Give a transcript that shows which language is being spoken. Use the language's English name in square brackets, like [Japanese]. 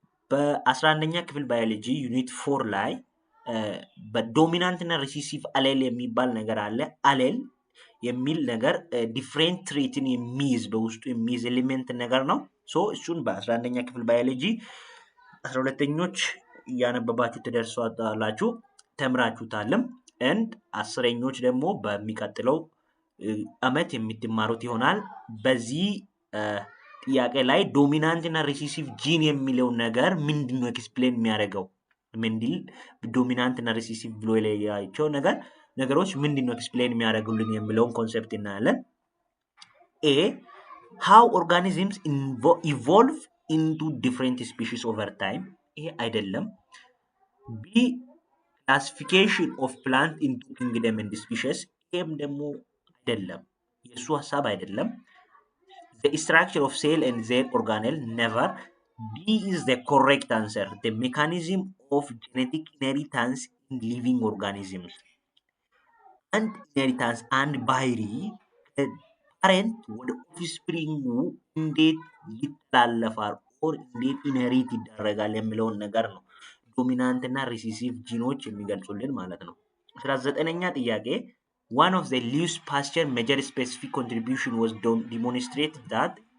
[Amharic] በ11ኛ ክፍል ባዮሎጂ ዩኒት 4 ላይ በዶሚናንት እና ሪሴሲቭ አሌል የሚባል ነገር አለ። አሌል የሚል ነገር ዲፍሬንት ትሬትን የሚይዝ በውስጡ የሚይዝ ኤሊሜንት ነገር ነው። ሶ እሱን በ11ኛ ክፍል ባዮሎጂ 12ኞች እያነበባችሁ ትደርሷላችሁ፣ ተምራችሁታልም። ኤንድ 10ኞች ደግሞ በሚቀጥለው አመት የምትማሩት ይሆናል። በዚህ ጥያቄ ላይ ዶሚናንት እና ሪሴሲቭ ጂን የሚለው ነገር ምንድነው ኤክስፕሌን የሚያደርገው? ሜንድል ዶሚናንት እና ሪሴሲቭ ብሎ የለያቸው ነገሮች ምንድነው ኤክስፕሌን የሚያደርጉልን የሚለውን ኮንሰፕት እናያለን። ኤ [English] how organisms evolve into different species over time። [Amharic] ይሄ አይደለም። ቢ [English] classification of plant into kingdom and species። [Amharic] ይሄም ደግሞ አይደለም፣ የሱ ሐሳብ አይደለም። [English] the structure of cell and their organelle never። D is the correct answer. the mechanism of genetic inheritance in living organisms። [Amharic] አንድ ኢንሄሪታንስ አንድ ባህሪ ፓሬንት ወደ ኦፍስፕሪንጉ እንዴት ይተላለፋል ኦር እንዴት ኢንሄሪት ይደረጋል የሚለውን ነገር ነው ዶሚናንት እና ሪሴሲቭ ጂኖች የሚገልጹልን ማለት ነው። 19ኛ ጥያቄ [English] one of the Lewis Pasteur major specific contribution was demonstrate that